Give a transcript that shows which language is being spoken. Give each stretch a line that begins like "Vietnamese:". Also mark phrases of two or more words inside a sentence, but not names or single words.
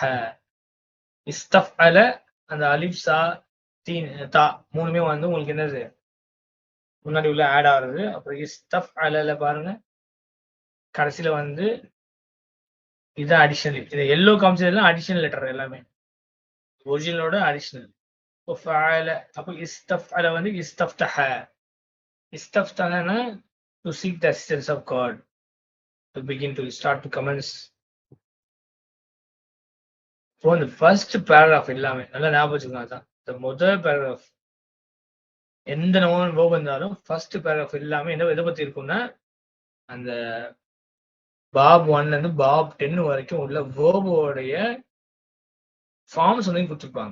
Tamil: இஸ்தஃஅல அந்த அலிஃப் சா தீன் தா மூணுமே வந்து உங்களுக்கு என்னது முன்னாடி உள்ள ஆட் ஆகுறது. அப்புறம் இஸ்தஃஅல பாருங்க, கடைசியில வந்து இதுதான் அடிஷனல். இது எல்லோ காமிச்சதுலாம்
English: additional letter
Tamil: எல்லாமே ஒரிஜினலோட அடிஷனல்.
English: وفعل அப்ப استفعل வந்து
Arabic: استفتح. استفتحனா
English: to seek the assistance of God, to begin to start to commence.
Tamil: இப்போ இந்த
English: first paragraph
Tamil: எல்லாமே நல்லா ஞாபகம் வச்சுக்கோங்க. அதான் இந்த முதல் பேராகிராஃப் எந்த
English: noun verb
Tamil: இருந்தாலும்
English: first paragraph
Tamil: எல்லாமே என்ன எதை பத்தி இருக்கும்னா அந்த பாப் 1ல இருந்து பாப் 10 வரைக்கும் உள்ள வேர்போடைய ஃபார்ம்ஸ் வந்து கொடுத்துருப்பாங்க.